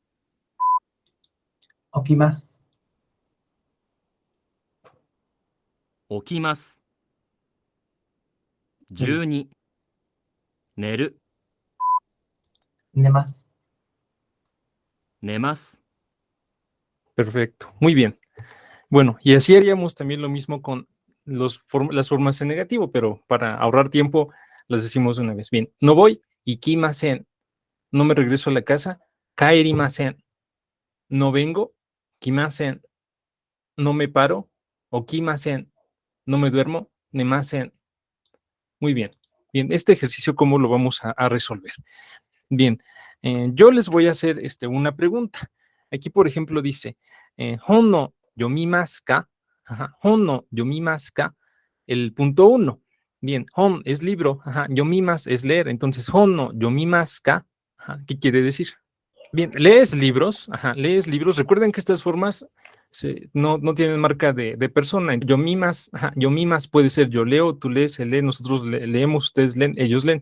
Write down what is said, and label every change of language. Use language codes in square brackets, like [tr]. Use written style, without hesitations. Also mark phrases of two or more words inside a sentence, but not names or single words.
[ja] 起きます。起きます。12、寝る、寝ます。寝ます。 [es] Perfecto. Muy bien. Bueno, y así haríamos también lo mismo con las formas en negativo, pero para ahorrar tiempo las decimos de una vez. Bien, no voy, ikimasen. No me regreso a la casa, kaerimasen. No vengo, kimasen. No me paro, okimasen. No me duermo, nemasen. Muy bien. Bien, este ejercicio, ¿cómo lo vamos a resolver? Bien, yo les voy a hacer una pregunta. Aquí, por ejemplo, dice, [ja] 本の読みますか? [es] Ajá, [ja] 本の読みますか? [es] El punto 1. Bien, hon es libro, ajá, yomimasu es leer, entonces [ja] 本の読みますか? [es] Ajá, ¿qué quiere decir? Bien, lees libros, ajá, lees libros. Recuerden que estas formas no tienen marca de persona. Yomimas, ajá, yomimas puede ser yo leo, tú lees, él lee, nosotros leemos, ustedes leen, ellos leen.